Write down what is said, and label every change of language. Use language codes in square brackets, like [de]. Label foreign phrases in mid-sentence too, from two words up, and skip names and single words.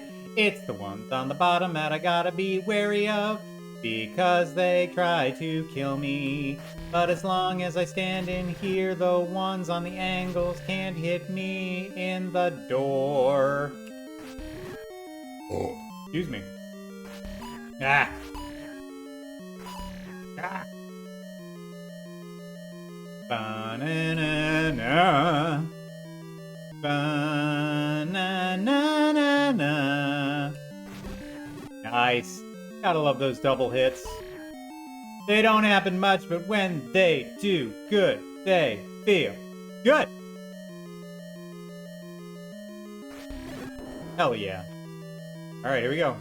[en] It's the ones on the bottom that I gotta be wary of, because they try to kill me. But as long as I stand in here, the ones on the angles can't hit me in the door. Oh. Excuse me. Ah. Ah. Ba-na-na-na. Ba-na-na-na-na. Nice. Gotta love those double hits. They don't happen much, but when they do good, they feel good. Hell yeah. Alright, here we go.